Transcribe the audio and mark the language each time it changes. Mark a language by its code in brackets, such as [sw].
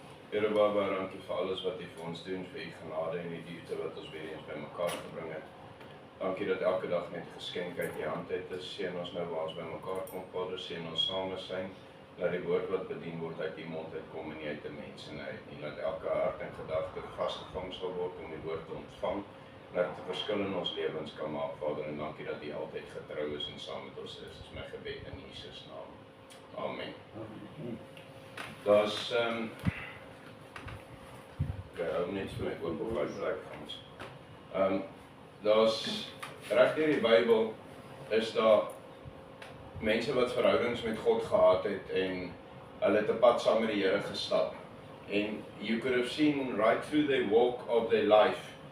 [af] Here Baba, dankie vir alles wat U vir ons doen, vir U genade en die liefde wat ons weer eens bymekaar gebring het. Dankie dat elke dag net geskenk uit U hand uit is. Seën ons nou waar ons bymekaar kom, Vader, seën ons same syn. Laat die woord wat bedien word uit U mond uitkom en nie uit 'n mens uit nie. Laat elke hart en gedagte vasgevang sal word om die woord te ontvang. Laat dit 'n verskil in ons lewens kan maak, Vader, en dankie dat U altyd getrou is en saam met ons is. Dis my gebed in Jesus naam. Amen. Daar's ek hou net so ek oop op my plek ons. Daar's reg deur die Bybel is daar mense wat verhoudings met God gehad het en hulle het 'n pad saam met die Here gestap. [en] And you could have seen right through the walk of their life.